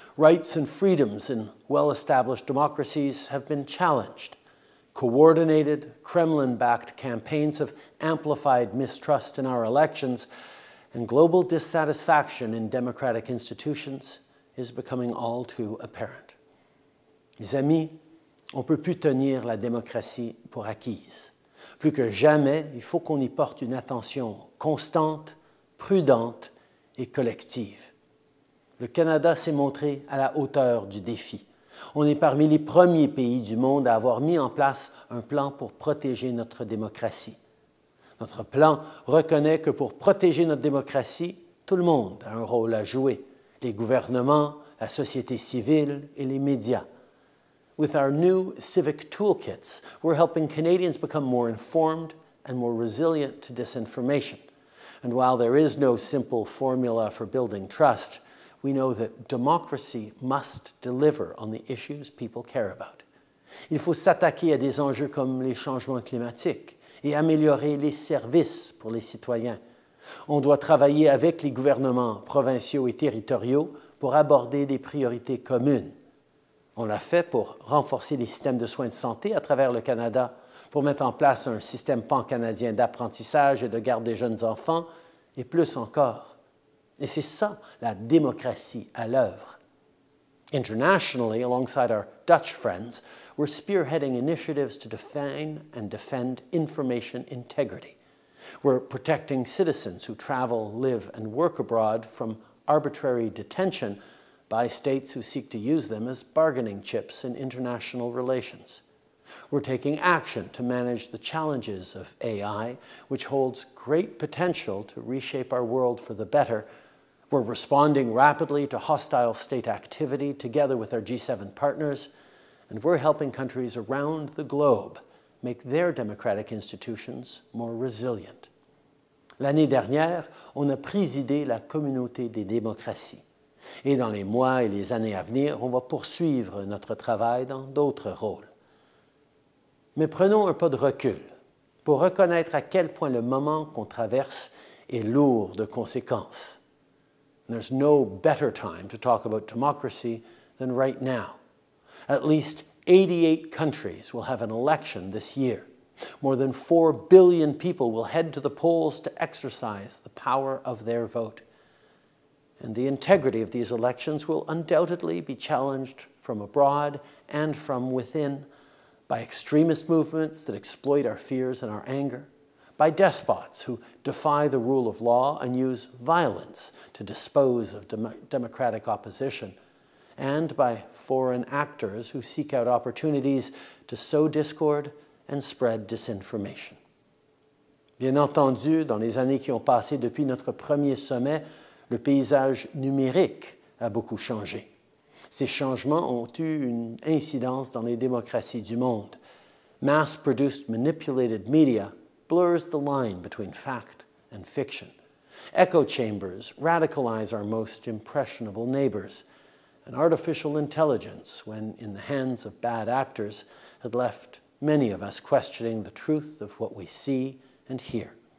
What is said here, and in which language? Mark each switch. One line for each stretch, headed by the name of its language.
English: Rights and freedoms in well-established democracies have been challenged. Coordinated, Kremlin-backed campaigns have amplified mistrust in our elections, and global dissatisfaction in democratic institutions is becoming all too apparent.
French: Mes amis, on ne peut plus tenir la démocratie pour acquise. Plus que jamais, il faut qu'on y porte une attention constante, prudente et collective. Le Canada s'est montré à la hauteur du défi. On est parmi les premiers pays du monde à avoir mis en place un plan pour protéger notre démocratie. Notre plan reconnaît que pour protéger notre démocratie, tout le monde a un rôle à jouer. Les gouvernements, la société civile et les médias.
English: With our new civic toolkits, we're helping Canadians become more informed and more resilient to disinformation. And while there is no simple formula for building trust, we know that democracy must deliver on the issues people care about.
French: Il faut s'attaquer à des enjeux comme les changements climatiques et améliorer les services pour les citoyens. On doit travailler avec les gouvernements provinciaux et territoriaux pour aborder des priorités communes. On l'a fait pour renforcer les systèmes de soins de santé à travers le Canada, pour mettre en place un système pan-canadien d'apprentissage et de garde des jeunes enfants, et plus encore. Et c'est ça, la démocratie à l'œuvre.
English: Internationally, alongside our Dutch friends, we're spearheading initiatives to define and defend information integrity. We're protecting citizens who travel, live, and work abroad from arbitrary detention by states who seek to use them as bargaining chips in international relations. We're taking action to manage the challenges of AI, which holds great potential to reshape our world for the better. We're responding rapidly to hostile state activity together with our G7 partners, and we're helping countries around the globe make their democratic institutions more resilient.
French: L'année dernière, on a présidé la communauté des démocraties. Et dans les mois et les années à venir, on va poursuivre notre travail dans d'autres rôles. Mais prenons un pas de recul pour reconnaître à quel point le moment qu'on traverse est lourd de conséquences.
English: There's no better time to talk about democracy than right now. At least 88 countries will have an election this year. More than 4 billion people will head to the polls to exercise the power of their vote. And the integrity of these elections will undoubtedly be challenged from abroad and from within by extremist movements that exploit our fears and our anger, by despots who defy the rule of law and use violence to dispose of democratic opposition, and by foreign actors who seek out opportunities to sow discord and spread disinformation.
French: Bien entendu, dans les années qui ont passé depuis notre premier sommet, le paysage numérique a beaucoup changé. Ces changements ont eu une incidence dans les démocraties du monde.
English: Mass-produced manipulated media blurs the line between fact and fiction. Echo chambers radicalize our most impressionable neighbors. And artificial intelligence, when in the hands of bad actors, had left many of us questioning the truth of what we see and hear.